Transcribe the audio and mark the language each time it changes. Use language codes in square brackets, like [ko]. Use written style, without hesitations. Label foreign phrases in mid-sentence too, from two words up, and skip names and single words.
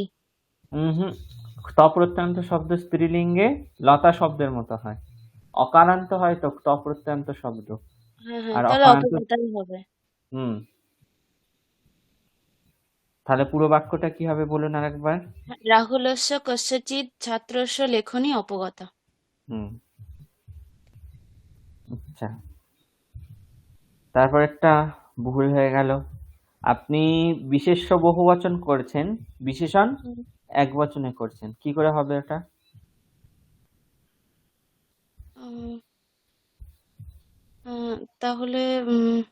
[bn] হুম ত প্রত্যয়ন্ত শব্দ স্ত্রীলিঙ্গে লতা শব্দের মতো হয়, অকারান্ত হয় তো ত প্রত্যয়ন্ত শব্দ। হ্যাঁ হ্যাঁ, আর তাহলে অকারান্ত। অপগতাই হবে। হুম তাহলে পুরো বাক্যটা কি হবে বলুন আরেকবার। [sa] রাহুলस्य कस्यचित् छात्रस्य लेखनी अपगता। [bn] হুম আচ্ছা, তারপর একটা ভুল হয়ে গেল। আপনি বিশেষ্য বহুবচন করছেন, বিশেষণ হুম, একবচনে করছেন, কি করে হবে ওটা? উম, তাহলে উম,